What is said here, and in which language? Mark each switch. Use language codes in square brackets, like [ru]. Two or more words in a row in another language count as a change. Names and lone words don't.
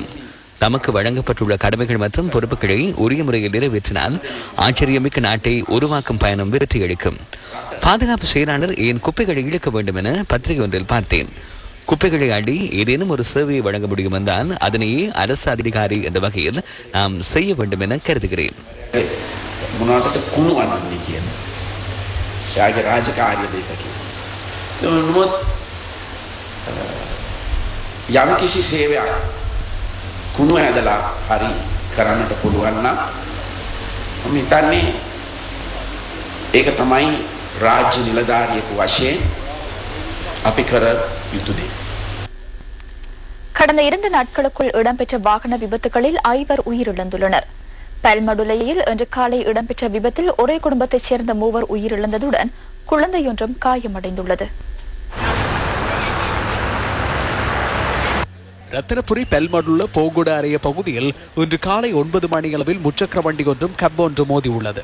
[ta] தமக்கு வழங்கப்பட்டுள்ள கடமைகள் மற்றும் பொறுப்புகளை உரிய முறையில் நிறைவேற்றினால் ஆச்சரியமிக்க நாட்டை உருவாக்கும் பயணம் வெற்றியளிக்கும். பாதுகாப்பு செயலாளர் ஏன் குப்பைகளை இழுக்க வேண்டும் என பத்திரிகை ஒன்றில் பார்த்தேன். குப்பைகளை அடி ஏதேனும் ஒரு சேவையை வழங்க முடியும் என்றால் அதனையே அரசு அதிகாரி என்ற வகையில் நாம் செய்ய வேண்டும் என கருதுகிறேன். [si] කුණු ඇදලා හරි කරන්නට පුළුවන් නම් මම හිතන්නේ ඒක තමයි රාජ්‍ය නිලධාරියෙකු වශයෙන් අපි කර යුතු දේ. [ta] கடந்த 2 நாட்களுக்குள் இடம்பெற்ற வாகன விபத்துகளில் 5 உயிரிழந்துள்ளனர். பல்மடுலையில் இன்று காலை இடம்பெற்ற விபத்தில் ஒரே குடும்பத்தைச் சேர்ந்த 3 உயிரிழந்ததுடன் குழந்தையொன்றும் காயமடைந்துள்ளது. ரத்தினபுரி பெல்மடுள்ள போகுட அறைய பகுதியில் இன்று காலை 9 மணியளவில் முச்சக்கர வண்டி ஒன்றும் கப் ஒன்று மோதியுள்ளது.